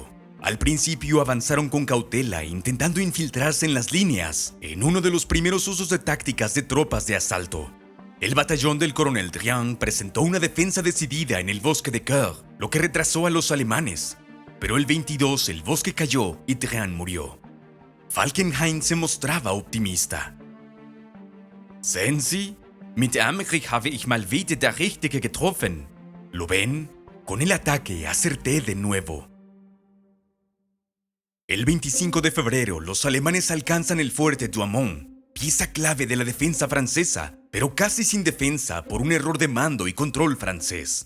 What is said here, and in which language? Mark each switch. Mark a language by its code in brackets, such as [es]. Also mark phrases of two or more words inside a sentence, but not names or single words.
[es] Al principio avanzaron con cautela, intentando infiltrarse en las líneas, en uno de los primeros usos de tácticas de tropas de asalto. El batallón del coronel Drian presentó una defensa decidida en el bosque de Coeur, lo que retrasó a los alemanes. Pero el 22 el bosque cayó y Drian murió. Falkenhayn se mostraba optimista. [de] «Sehen Sie, mit Emmerich habe ich mal wieder der Richtige getroffen. [es] ¿Lo ven? Con el ataque acerté de nuevo». El 25 de febrero, los alemanes alcanzan el fuerte Douaumont, pieza clave de la defensa francesa, pero casi sin defensa por un error de mando y control francés.